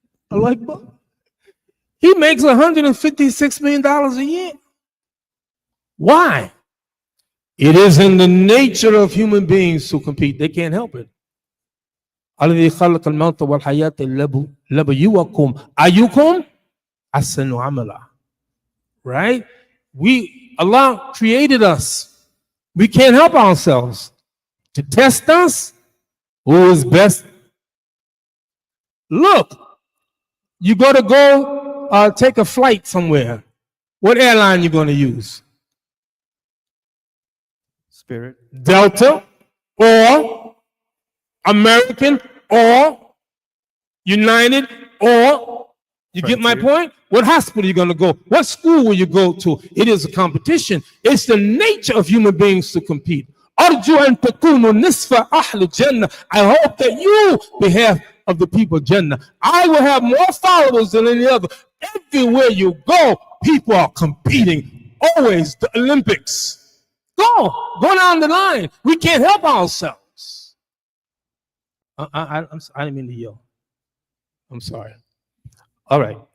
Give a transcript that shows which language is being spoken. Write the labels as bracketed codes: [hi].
[en] I like Bob. He makes $156 million a year. Why? It is in the nature of human beings to compete. They can't help it. [ar] الذي خلق الموت والحياة ليبلوكم أيكم أحسن عملا. [en] Right? Allah created us. We can't help ourselves. To test us, who is best? Look, you got to go take a flight somewhere. What airline you going to use? Spirit. Delta or American or United or, you get my point? What hospital are you going to go? What school will you go to? It is a competition. It's the nature of human beings to compete. [ar] أرجو أن تكونوا نصف أهل الجنة. [en] I hope that you, behalf of the people of Jannah, I will have more followers than any other. Everywhere you go, people are competing. Always the Olympics. Go down the line. We can't help ourselves. I didn't mean to yell. I'm sorry. All right.